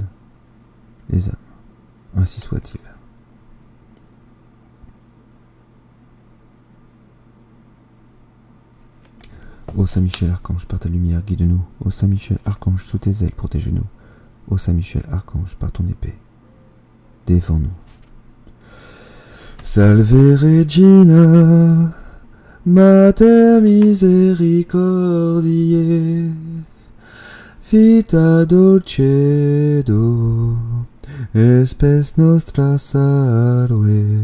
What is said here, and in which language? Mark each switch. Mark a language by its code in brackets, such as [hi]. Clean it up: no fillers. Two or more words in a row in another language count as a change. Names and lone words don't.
[fr] Les âmes, ainsi soit-il. Ô Saint Michel Archange, par ta lumière, guide-nous. Ô Saint Michel Archange, sous tes ailes, protège-nous. Ô Saint Michel Archange, par ton épée, défends-nous. [la] Salve Regina, Mater misericordiae, vita dulcedo, espes nostra salve.